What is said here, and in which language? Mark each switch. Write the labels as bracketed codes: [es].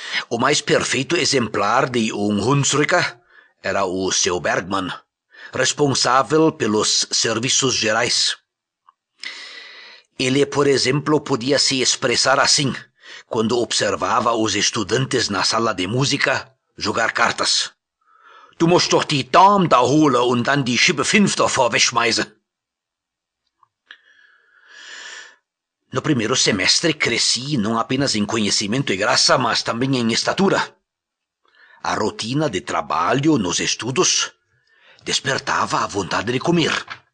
[pt] O mais perfeito exemplar de um Hunsrücker era o seu Bergmann, responsável pelos serviços gerais. Ele, por exemplo, podia se expressar assim, quando observava os estudantes na sala de música jogar cartas. [de] Du musst doch die Dame da holen und dann die Schippe 5 davor wegschmeißen. [pt] No primeiro semestre cresci não apenas em conhecimento e graça, mas também em estatura. A rotina de trabalho nos estudos despertava a vontade de comer.